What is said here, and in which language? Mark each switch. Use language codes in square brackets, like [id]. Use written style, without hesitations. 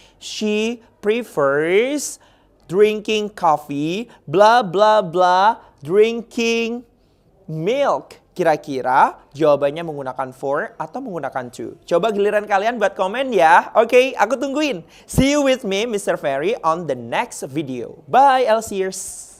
[en] She prefers drinking coffee, bla bla bla, drinking milk. [id] Kira-kira jawabannya menggunakan for atau menggunakan to? Coba giliran kalian buat komen ya. Oke, aku tungguin. [en] See you with me, Mr. Ferry, on the next video. Bye, LCers.